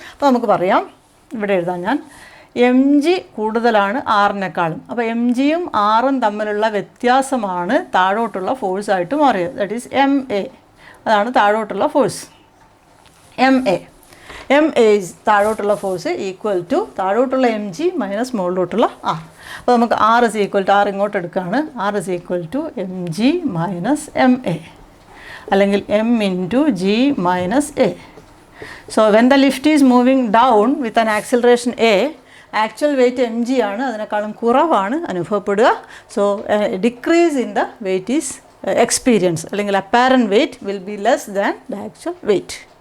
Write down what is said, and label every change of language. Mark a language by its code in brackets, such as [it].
[ml] അപ്പോൾ നമുക്ക് പറയാം, ഇവിടെ എഴുതാം ഞാൻ, MG കൂടുതലാണ് ആറിനേക്കാളും. അപ്പോൾ MGയും ആറും തമ്മിലുള്ള വ്യത്യാസമാണ് താഴോട്ടുള്ള ഫോഴ്സായിട്ട് മാറിയത്, ദാറ്റ് ഈസ് MA. അതാണ് താഴോട്ടുള്ള force MA. MA താഴോട്ടുള്ള force equal to താഴോട്ടുള്ള MG minus മുകളിലോട്ടുള്ള R. അപ്പോൾ നമുക്ക് [en] R is equal to, [ml] R ഇങ്ങോട്ട് എടുക്കുകയാണ്, R is equal to MG minus MA, അല്ലെങ്കിൽ M into G minus A. [en] So when the lift is moving down with an acceleration A, [ml] actual wait MG ആണ്, അതിനേക്കാളും കുറവാണ് അനുഭവപ്പെടുക. [en] So decrease in the weight is experience, അല്ലെങ്കിൽ apparent weight will be less than the actual weight.